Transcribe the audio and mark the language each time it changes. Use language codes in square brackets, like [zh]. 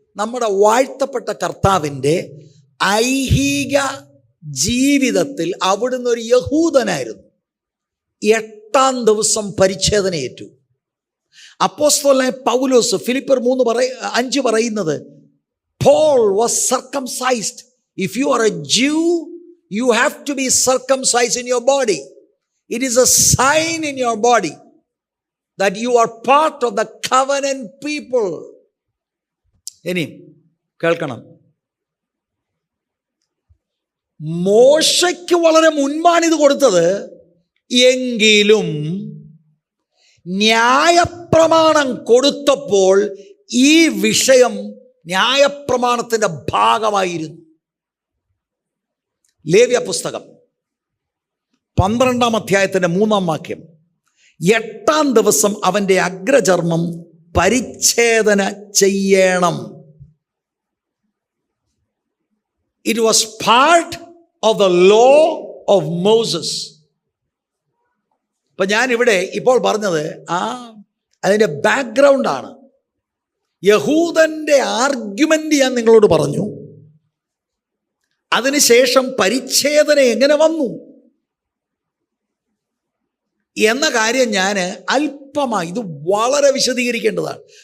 [ml] നമ്മുടെ വാഴ്ത്തപ്പെട്ട കർത്താവിൻ്റെ ഐഹിക ജീവിതത്തിൽ അവിടുന്ന് ഒരു യഹൂദനായിരുന്നു. 8ാം ദിവസം പരിച്ഛേദനയേറ്റു. അപ്പോസ്തലനായ പൗലോസ് ഫിലിപ്പിയർ 3:5 പറയുന്നത്, [en] Paul was circumcised. If you are a Jew, you have to be circumcised in your body. It is a sign in your body that you are part of the covenant people. [ml] ഇനി കേൾക്കണം, മോശയ്ക്ക് വളരെ മുൻപാണിത് കൊടുത്തത്. എങ്കിലും ന്യായപ്രമാണം കൊടുത്തപ്പോൾ ഈ വിഷയം ന്യായപ്രമാണത്തിൻ്റെ ഭാഗമായിരുന്നു. ലേവ്യ പുസ്തകം 12-ാം അധ്യായത്തിൻ്റെ 3-ാം വാക്യം, 8ാം ദിവസം അവൻ്റെ അഗ്രചർമ്മം പരിച്ഛേദന ചെയ്യണം. [en] It was part of the law of Moses. [ml] ഇപ്പം ഞാനിവിടെ ഇപ്പോൾ പറഞ്ഞത് അതിൻ്റെ ബാക്ക്ഗ്രൗണ്ടാണ്. യഹൂദൻ്റെ ആർഗ്യുമെൻ്റ് ഞാൻ നിങ്ങളോട് പറഞ്ഞു. അതിനുശേഷം പരിച്ഛേദന എങ്ങനെ വന്നു എന്ന കാര്യം ഞാൻ അല്പമായി, ഇത് വളരെ വിശദീകരിക്കേണ്ടതാണ്.